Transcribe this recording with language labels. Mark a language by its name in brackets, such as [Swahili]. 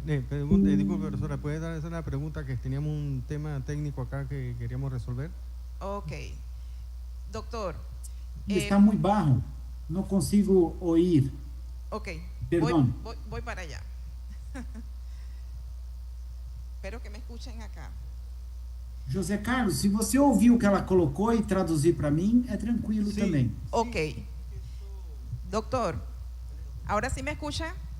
[Spanish] Disculpe, profesora, ¿puede dar esa pregunta que teníamos un tema técnico acá que queríamos resolver? Ok. Doctor. Está muy bajo, no consigo oír. Ok, Perdón. voy para allá. Espero que me escuchen acá. [Portuguese] José Carlos, se você ouviu o que ela colocou e traduzir para mim, é tranquilo também. Ok. [Spanish] Doctor, ¿ahora sí me escucha?